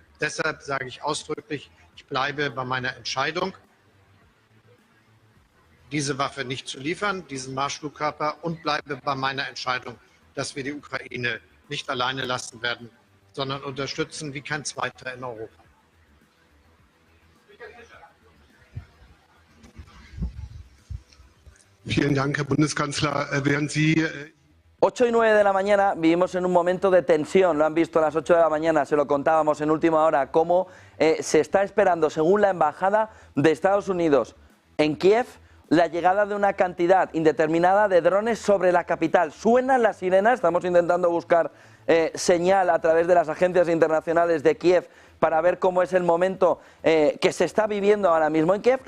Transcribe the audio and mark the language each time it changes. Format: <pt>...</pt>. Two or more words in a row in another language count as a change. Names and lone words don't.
<de>Deshalb sage ich ausdrücklich, ich bleibe bei meiner Entscheidung, diese Waffe nicht zu liefern, diesen Marschflugkörper, und bleibe bei meiner Entscheidung, dass wir die Ukraine nicht alleine lassen werden, sondern unterstützen wie kein zweiter in Europa. Vielen Dank, Herr Bundeskanzler. Während Sie</de> <es>8 y 9 de la mañana vivimos en un momento de tensión, lo han visto a las 8 de la mañana, se lo contábamos en última hora, cómo se está esperando, según la Embajada de Estados Unidos en Kiev, la llegada de una cantidad indeterminada de drones sobre la capital. Suenan las sirenas, estamos intentando buscar señal a través de las agencias internacionales de Kiev para ver cómo es el momento que se está viviendo ahora mismo en Kiev.</es>